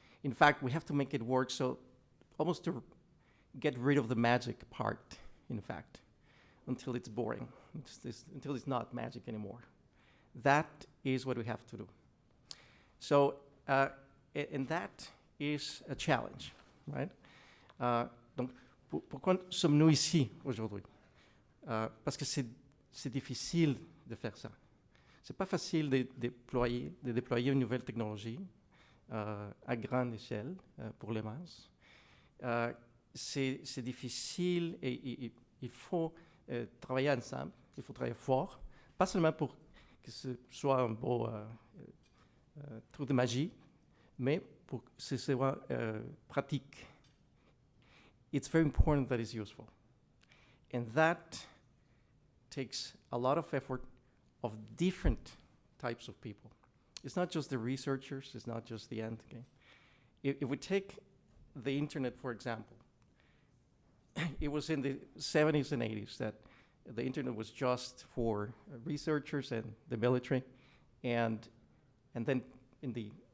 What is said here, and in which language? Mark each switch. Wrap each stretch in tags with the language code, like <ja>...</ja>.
<en>In fact, we have to make it work so almost to get rid of the magic part, in fact, until it's boring, until it's not magic anymore. That is what we have to do. So, and that is a challenge, right?</en> <fr>Donc, pourquoi sommes-nous ici aujourd'hui? Parce que c'est difficile de faire ça. C'est pas facile de déployer une nouvelle technologie à grande échelle pour les masses. C'est difficile et il faut travailler ensemble, il faut travailler fort, pas seulement pour que ce soit un beau truc de magie, mais pour que ce soit pratique.</fr> <en>It's very important that it's useful. And that takes a lot of effort of different types of people. It's not just the researchers, it's not just the end game. If we take the internet, for example, it was in the 70s and 80s that the internet was just for researchers and the military, and then in the</en>